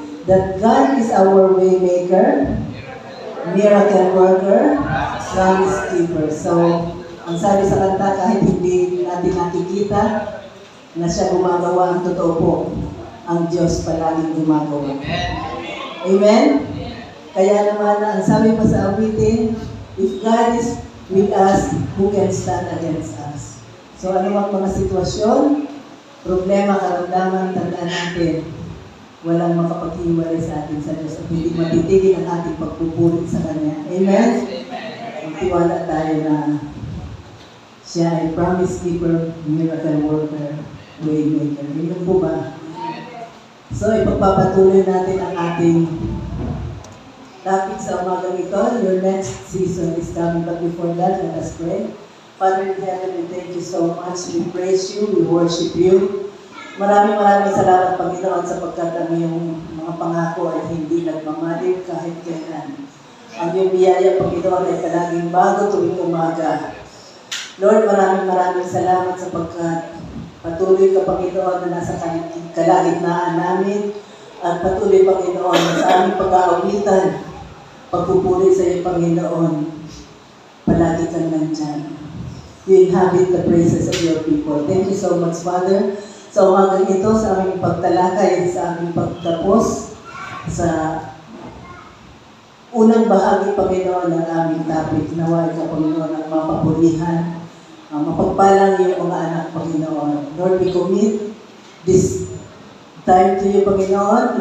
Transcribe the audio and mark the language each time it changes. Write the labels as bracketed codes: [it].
[en] That God is our way maker, miracle worker, promise keeper. [tl] So, ang sabi sa kanta, kahit hindi natin nakikita na siya gumagawa, ang totoo po, ang Diyos palaging gumagawa. Amen? Kaya naman, ang sabi pa sa awitin, [en] If God is with us, who can stand against us? [tl] So ano ang mga sitwasyon, problema, karamdaman, tandaan natin, walang makapaghiwalay sa atin sa Diyos at hindi matitigil ang ating pagpupuri sa Kanya. Amen? Magtiwala tayo na siya ay [en] promise keeper, miracle worker, way maker. [tl] Yun po ba? So, ipagpapatuloy natin ang ating topic sa umagang ito. [en] Your next season is coming. But before that, let us pray. Father in heaven, we thank you so much. We praise you, we worship you. [tl] Maraming salamat, Panginoon, sapagkat ang iyong mga pangako ay hindi nagmamalim kahit kailan. Ang iyong biyaya, Panginoon, ay palaging bago tuwing umaga. Lord, maraming salamat sapagkat patuloy ka, Panginoon, na nasa kalagitnaan namin at patuloy, Panginoon, na sa aming pag-aawitan, pagpupuri sa iyo, Panginoon, palagi kang nandyan. [en] You inhabit the praises of your people. Thank you so much, Father. [tl] Sa umagang ito, sa aming pagtalakay, sa aming pagtapos, sa unang bahagi, Panginoon, ng aming topic, naway ka, Panginoon, ang mapapurihan, mapagpalang iyong mga anak, Panginoon. [en] Lord, we commit this time to you, Panginoon.